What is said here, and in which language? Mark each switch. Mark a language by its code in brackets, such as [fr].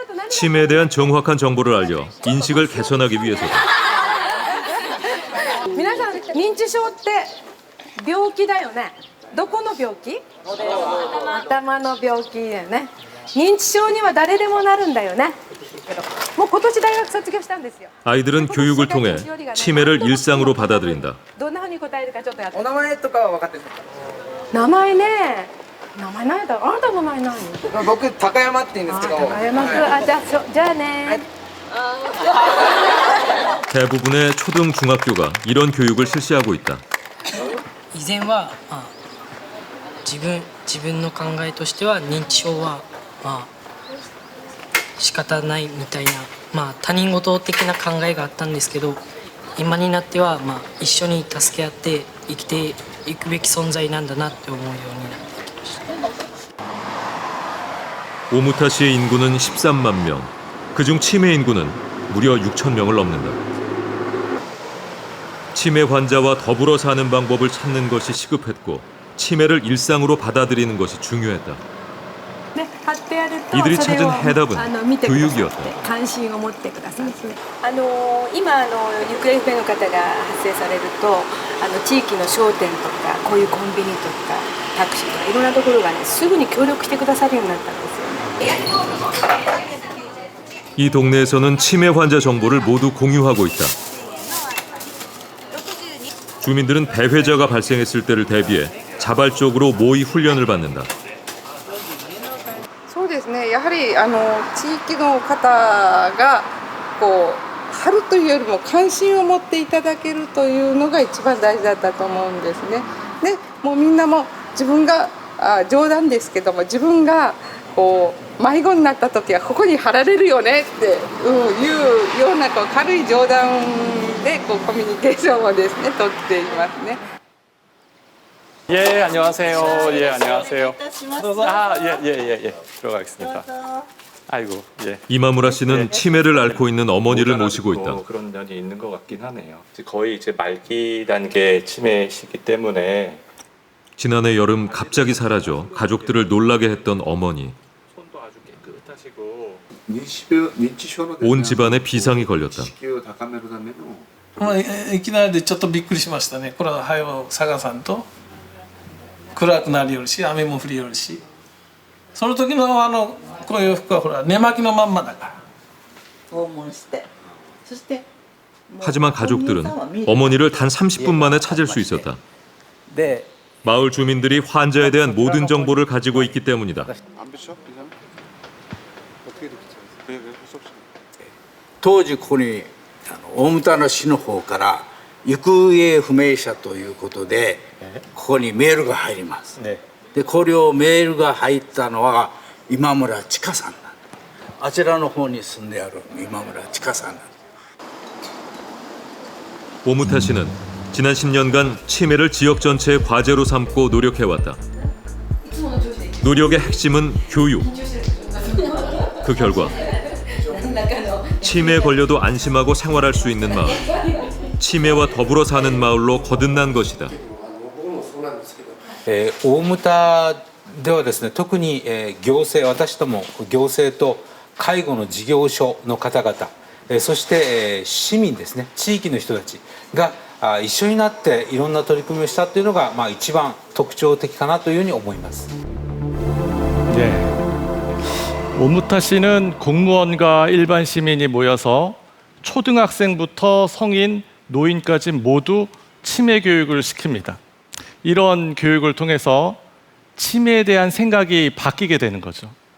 [ko] 치매에 대한 정확한 정보를 알려 인식을 개선하기 위해서다. [ja] 皆さん認知症って病気だよね。どこの病気？頭の病気だよね。認知症には誰でもなるんだよね。もう今年大学卒業したんですよ。 [ko] 아이들은 교육을 통해 치매를 일상으로 받아들인다. [ja] どんな風に答えるかちょっとやって。お名前とかは分かってるんですか？名前ね。名前ないだろ。あなたの名前ないの？僕高山って言うんですけど。高山君、じゃあね。 [ko] 대부분의 초등, 중학교가 이런 교육을 실시하고 있다. [ja] 以前は自分の考えとしては認知症は仕方ないみたいな他人事的な考えがあったんですけど今になっては一緒に助け合って生きていくべき存在なんだなって思うようになってきました。 [ko] 오무타시의 인구는 13만 명. 그중 치매 인구는 무려 6천 명을 넘는다. 치매 환자와 더불어 사는 방법을 찾는 것이 시급했고 치매를 일상으로 받아들이는 것이 중요했다. 이들이 찾은 해답은 교육이었다. [ja] 関心を持ってください。今行方不明の方が発生されると地域の商店とかこういうコンビニとかタクシーとかいろんなところがねすぐに協力してくださるようになったんですよ。 [ko] 이 동네에서는 치매 환자 정보를 모두 공유하고 있다. 주민들은 배회자가 발생했을 때를 대비해 자발적으로 모의 훈련을 받는다. [ja] そうですね。やはり地域の方がこう貼るというよりも関心を持っていただけるというのが一番大事だったと思うんですね。で、もうみんなも自分が冗談ですけども自分がこう迷子になった時はここに貼られるよねって、いうようなこう軽い冗談でこうコミュニケーションをですね取っていますね。 [ko] 예, 안녕하세요. 예, 안녕하세요. 아, 예. 들어가겠습니다. 아이고, 예. 이마무라 씨는 치매를 앓고 있는 어머니를 모시고 있다. 그런 면이 있는 것 같긴 하네요. 거의 이제 말기 단계 치매시기 때문에 지난해 여름 갑자기 사라져 가족들을 놀라게 했던 어머니. 손도 아주 깨끗하시고 온 집안에 비상이 걸렸다. [ja] いきなりでちょっとびっくりしましたね。これは早う探さんと暗くなりよるし、雨も降りよるし、その時のこういう服はほら寝巻きのまんまだから。訪問して、そして [ko] 하지만 가족들은 어머니를 단 30분 만에 찾을 수 있었다. 마을 주민들이 환자에 대한 모든 정보를 가지고 있기 때문이다. [ja] 当時ここに大牟田の市の方から行方不明者ということでここにメールが入ります。でこれをメールが入ったのは今村千佳さんなんです。あちらの方に住んである今村千佳さんなんです。 [ko] 오무타 씨는 지난 10년간 치매를 지역 전체의 과제로 삼고 노력해왔다. 노력의 핵심은 교육. 그 결과 치매에 걸려도 안심하고 생활할 수 있는 마을, 치매와 더불어 사는 마을로 거듭난 것이다. [ja] 大牟田ではですね、特に行政、私ども行政と介護の事業所の方々、そして市民ですね、地域の人たちが一緒になっていろんな取り組みをしたというのが一番特徴的かなというふうに思います。 [ko] 네. 오무타 씨는 공무원과 일반 시민이 모여서 초등학생부터 성인, 노인까지 모두 치매 교육을 시킵니다. 이런 교육을 통해서 치매에 대한 생각이 바뀌게 되는 거죠.